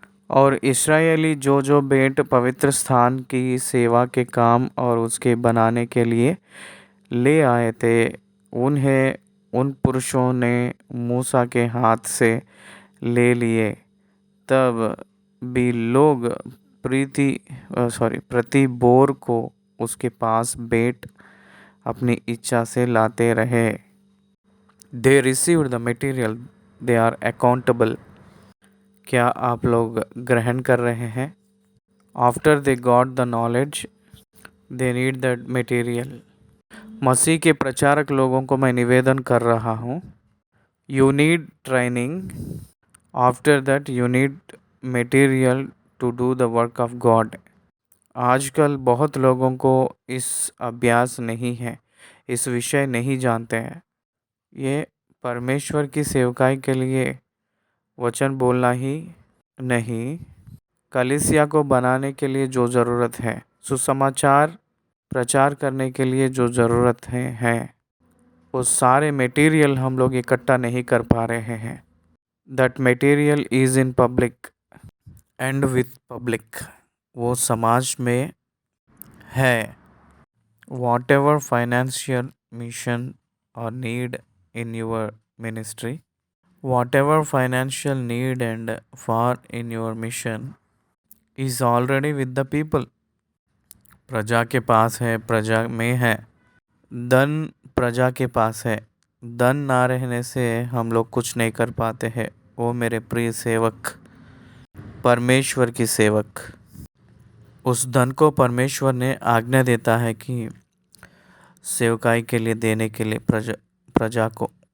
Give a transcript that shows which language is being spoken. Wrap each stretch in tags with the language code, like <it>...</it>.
<hi>और इस्राएली जो भेंट पवित्र स्थान की सेवा के काम और उसके बनाने के लिए ले आए थे, उन्हें उन पुरुषों ने मूसा के हाथ से ले लिए। तब भी लोग प्रति बोर को उसके पास भेंट अपनी इच्छा से लाते रहे।</hi> <en>They received the material, they are accountable.</en> <hi>क्या आप लोग ग्रहण कर रहे हैं?</hi> <en>After they got the knowledge, they need that material.</en> <hi>मसीह के प्रचारक लोगों को मैं निवेदन कर रहा हूँ,</hi> <en>You need training. After that you need material to do the work of God.</en> <hi>आजकल बहुत लोगों को इस अभ्यास नहीं है, इस विषय नहीं जानते हैं। ये परमेश्वर की सेवकाई के लिए वचन बोलना ही नहीं, कलीसिया को बनाने के लिए जो ज़रूरत है, सुसमाचार प्रचार करने के लिए जो ज़रूरत है वो सारे मटेरियल हम लोग इकट्ठा नहीं कर पा रहे हैं।</hi> <en>that material is in public and with public,</en> <hi>वो समाज में है।</hi> <en>Whatever financial mission और need in your ministry, whatever financial need and for in your mission is already with the people.</en> <hi>प्रजा के पास है, प्रजा में है। धन प्रजा के पास है। धन ना रहने से हम लोग कुछ नहीं कर पाते हैं। वो मेरे प्रिय सेवक, परमेश्वर की सेवक, उस धन को परमेश्वर ने आज्ञा देता है कि सेवकाई के लिए देने के लिए प्रजा को।</hi>